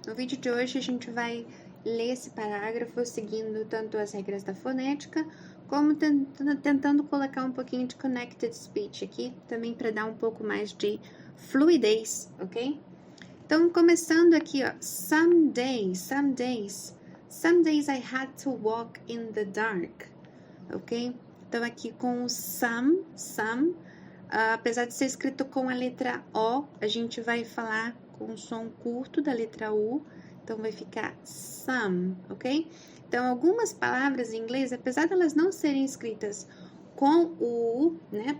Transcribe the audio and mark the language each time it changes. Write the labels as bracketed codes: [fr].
[pt] No vídeo de hoje a gente vai ler esse parágrafo seguindo tanto as regras da fonética, como tentando colocar um pouquinho de connected speech aqui, também para dar um pouco mais de fluidez, ok? Então, começando aqui, ó, [en] some days I had to walk in the dark, ok? [pt] Então, aqui com o some, apesar de ser escrito com a letra O, a gente vai falar com o som curto da letra U, então vai ficar some, ok? Então, algumas palavras em inglês, apesar de elas não serem escritas com o U, né?